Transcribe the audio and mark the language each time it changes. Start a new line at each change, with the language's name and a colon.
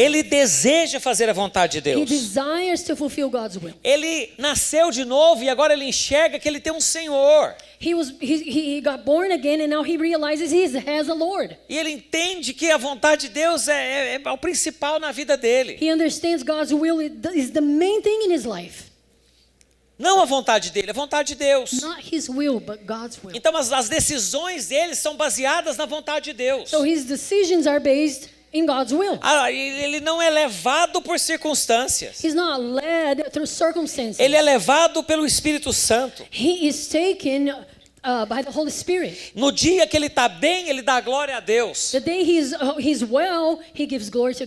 Portuguese: Ele deseja fazer a vontade de
English: He
Portuguese: Deus.
English: desires to fulfill God's will.
Portuguese: Ele nasceu de novo e agora ele enxerga que ele tem um Senhor.
English: He got born again, and now he realizes he has a Lord.
Portuguese: E ele entende que a vontade de Deus é o principal na vida dele.
English: He understands God's will is the main thing in his life.
Portuguese: Não a vontade dele, a vontade de Deus.
English: Not his will, but God's will.
Portuguese: Então as decisões dele são baseadas na vontade de Deus.
English: So his decisions are based in God's will.
Portuguese: Ele não é levado por circunstâncias.
English: He's not led through circumstances.
Portuguese: Ele é levado pelo Espírito Santo.
English: He is taken by the Holy Spirit.
Portuguese: No dia que ele está bem, ele dá glória a Deus.
English: The day he's well, he gives glory to